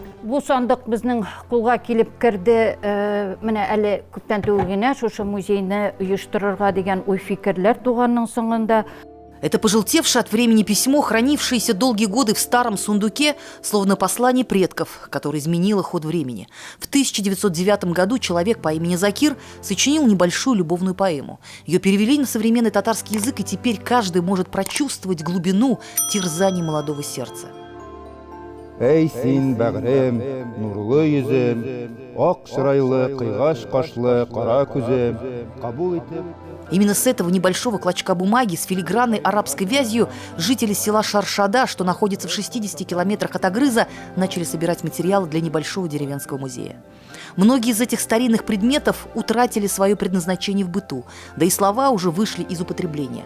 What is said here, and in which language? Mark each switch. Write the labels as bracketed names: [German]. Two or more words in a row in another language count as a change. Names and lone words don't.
[Tatar] Бу сандык безнең кулга килеп керде, менә әле күптән түгел генә шушы музейны оештырырга дигән уй фикерләр туганның соңында. [Russian] Это пожелтевшее от времени письмо, хранившееся долгие годы в старом сундуке, словно послание предков, которое изменило ход времени. В 1909 году человек по имени Закир сочинил небольшую любовную поэму. Ее перевели на современный татарский язык, и теперь каждый может прочувствовать глубину терзаний молодого сердца. [Tatar] Эй, син, бәгърем, нурлы йөзем, ак чырайлы, кыйгаш кашлы, кара күзем, кабул итеп. [Russian] Именно с этого небольшого клочка бумаги с филигранной арабской вязью жители села Шаршада, что находится в 60 километрах от Агрыза, начали собирать материалы для небольшого деревенского музея. Многие из этих старинных предметов утратили свое предназначение в быту, да и слова уже вышли из употребления.